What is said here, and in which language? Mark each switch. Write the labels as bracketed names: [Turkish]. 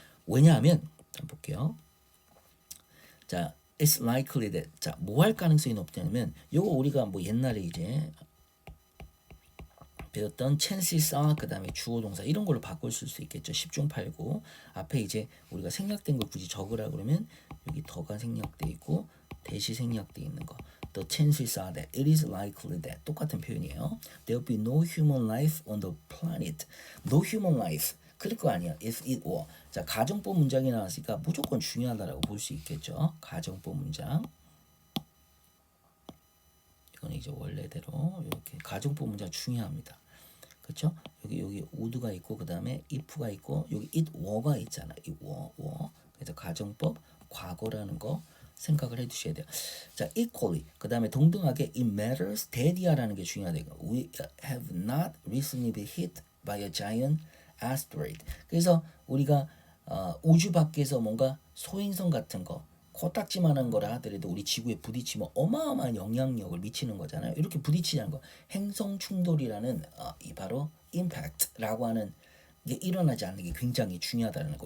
[Korean] 왜냐하면 한번 볼게요. 자, [English] it's likely that [Korean] 자, 뭐 할 가능성이 높냐면 요거 우리가 뭐 옛날에 이제 배웠던 [English] chances are [Korean] 그다음에 주어 동사 이런 걸로 바꿀 수 있겠죠. 10중 8구 앞에 이제 우리가 생략된 걸 굳이 적으라 그러면 여기 더가 생략돼 있고 대시 생략돼 있는 거. [English] The chances are that it is likely that [Korean] 똑같은 표현이에요. [English] There will be no human life on the planet. No human life. [Korean] 그럴 거 아니야. [English] If it were. [Korean] 자, 가정법 문장이 나왔으니까 무조건 중요하다라고 볼 수 있겠죠. 가정법 문장. 이건 이제 원래대로 이렇게 가정법 문장 중요합니다. 그렇죠? 여기 would가 있고 그 다음에 if가 있고 여기 it were가 있잖아. it were. 그래서 가정법 과거라는 거 생각을 해두셔야 돼요. 자, equally 그 다음에 동등하게 [English] it matters [Korean] 대디아라는 게 중요하다. [English] We have not recently been hit by a giant asteroid. [Korean] 그래서 우리가 우주 밖에서 뭔가 소행성 같은 거 코딱지만한 거라 하더라도 우리 지구에 부딪히면 어마어마한 영향력을 미치는 거잖아요. 이렇게 부딪히는 거 행성 충돌이라는 이 바로 impact라고 하는 게 일어나지 않는 게 굉장히 중요하다는 거.